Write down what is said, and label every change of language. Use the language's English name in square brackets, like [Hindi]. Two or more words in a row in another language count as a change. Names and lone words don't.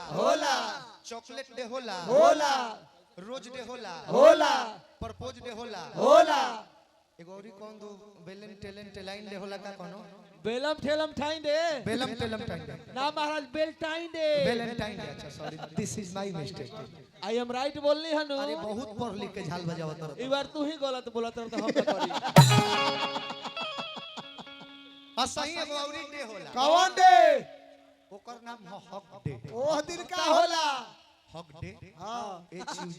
[Bhojpuri] होला चॉकलेट डे होला होला रोज डे होला होला प्रपोज डे होला होला एगो औरी कौन दो वेलेंटाइन टेलाइन डे होला का कोनो बेलम ठेलम ठाई दे बेलम टेलम टाइम ना महाराज बेल टाई दे वैलेंटाइन डे। अच्छा [English] Sorry, this is my mistake. I am right [Bhojpuri] बोलनी हनु अरे बहुत पढ़ लिख के झाल बजावत रह। ई बार तू ही गलत बोलत रह तो हम ना करी असही एगो औरी डे होला, कौन डे? ओकर नाम है हक डे। ओह दिन का होला? हक डे, हाँ HUG